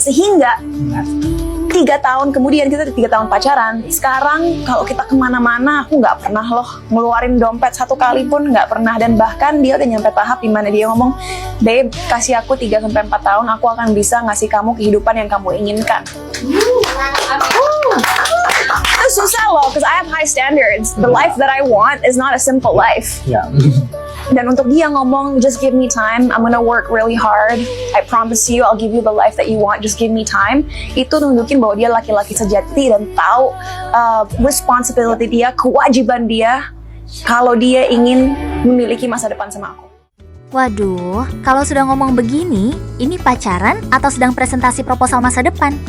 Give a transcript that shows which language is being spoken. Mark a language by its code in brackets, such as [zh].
[id] Sehingga 3 tahun kemudian, kita 3 tahun pacaran, sekarang kalau kita kemana-mana aku nggak pernah loh ngeluarin dompet 1 kali pun, nggak pernah. Dan bahkan dia udah nyampe tahap dimana dia ngomong, "Babe, kasih aku 3-4 tahun, aku akan bisa ngasih kamu kehidupan yang kamu inginkan." Itu susah loh, [en] because I have high standards. The life that I want is not a simple life. [id] Dan untuk dia ngomong, [en] "Just give me time, I'm gonna work really hard, I promise you I'll give you the life that you want, just give me time." [id] Itu nunjukin bahwa dia laki-laki sejati dan tahu responsibility dia, kewajiban dia kalau dia ingin memiliki masa depan sama aku. Waduh, kalau sudah ngomong begini, ini pacaran atau sedang presentasi proposal masa depan?